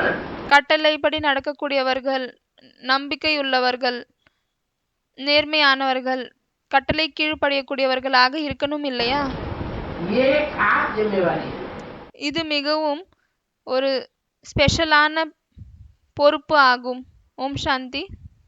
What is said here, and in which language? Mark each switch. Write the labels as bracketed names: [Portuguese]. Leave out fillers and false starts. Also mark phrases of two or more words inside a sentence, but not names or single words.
[Tamil] கட்டளைப்படி நடக்கக்கூடியவர்கள், நம்பிக்கையுள்ளவர்கள், நேர்மையானவர்கள், கட்டளை கீழ்ப்படியக்கூடியவர்களாக இருக்கணும் இல்லையா? [Hindi] ये खास जिम्मेवारी है। [Tamil] இது மிகவும் ஒரு ஸ்பெஷலான பொறுப்பு ஆகும். ஓம் சாந்தி.